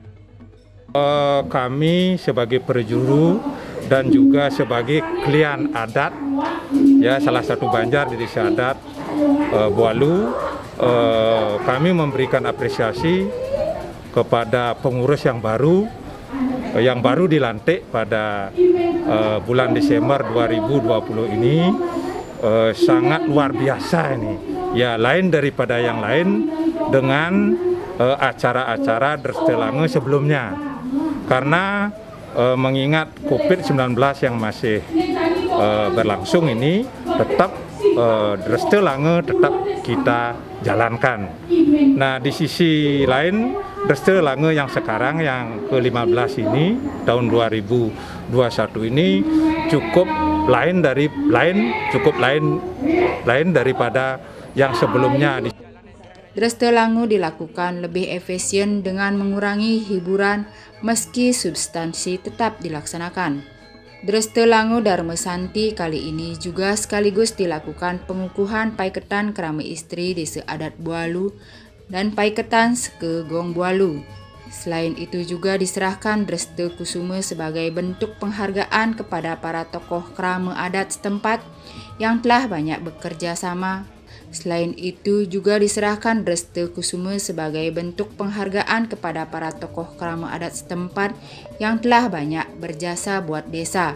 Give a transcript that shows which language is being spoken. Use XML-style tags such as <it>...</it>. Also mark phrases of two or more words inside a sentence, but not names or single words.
<id>Kami sebagai perjuru dan juga sebagai klien adat, ya salah satu Banjar di Desa Adat Bualu, kami memberikan apresiasi kepada pengurus yang baru dilantik pada bulan Desember 2020 ini. Sangat luar biasa ini, ya lain daripada yang lain dengan acara-acara Dreste Lango sebelumnya karena mengingat COVID-19 yang masih berlangsung ini tetap Dreste Lango tetap kita jalankan. Nah di sisi lain Dreste Lango yang sekarang yang ke-15 ini tahun 2021 ini cukup lain daripada yang sebelumnya. Dreste Lango dilakukan lebih efisien dengan mengurangi hiburan meski substansi tetap dilaksanakan. Dreste Lango Dharma Santi kali ini juga sekaligus dilakukan pengukuhan paiketan kerama istri Desa Adat Bualu dan paiketan Seke Gong Bualu. Selain itu juga diserahkan Dreste Kusuma sebagai bentuk penghargaan kepada para tokoh kerama adat setempat yang telah banyak bekerja sama Selain itu juga diserahkan Dreste Kusuma sebagai bentuk penghargaan kepada para tokoh krama adat setempat yang telah banyak berjasa buat desa.</id>